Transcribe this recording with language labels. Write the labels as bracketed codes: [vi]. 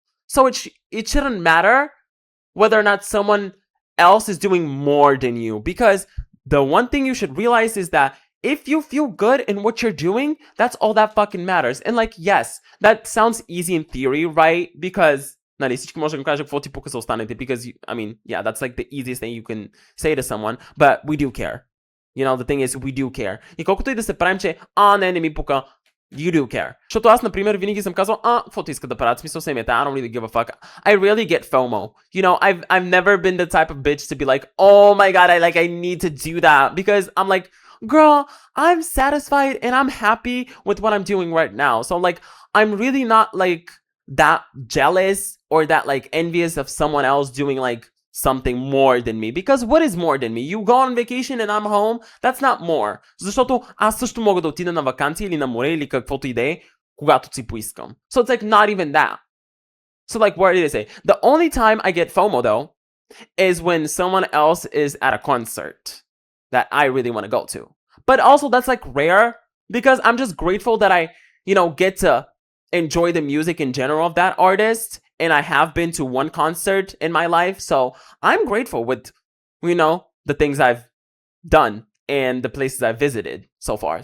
[en] So it shouldn't matter whether or not someone else is doing more than you, because the one thing you should realize is that if you feel good in what you're doing, that's all that fucking matters. And like, yes, that sounds easy in theory, right? Because [bg] нали, всички може да кажа какво ти пука са останете, [en] because, I mean, yeah, that's like the easiest thing you can say to someone, but we do care. You know, the thing is, we do care. [bg] И колкото и да се правим, че, не ми пука, [en] you do care. [bg] Защото аз, например, винаги съм казвал, каквото искат да правят, смисъл семията, [en] I don't really give a fuck. I really get FOMO. You know, I've never been the type of bitch to be like, oh my god, I need to do that, because I'm like, girl, I'm satisfied and I'm happy with what I'm doing right now. So like, I'm really not like that jealous or that like envious of someone else doing like something more than me, because what is more than me? You go on vacation and I'm home, that's not more. [bg] Защото аз също мога да отида на ваканция или на море или каквото и да е, когато си поискам. [en] So it's like not even that. So like, what did I say? The only time I get FOMO though is when someone else is at a concert that I really want to go to. But also that's like rare, because I'm just grateful that I, you know, get to enjoy the music in general of that artist, and I have been to one concert in my life, so I'm grateful with, you know, the things I've done and the places I've visited so far.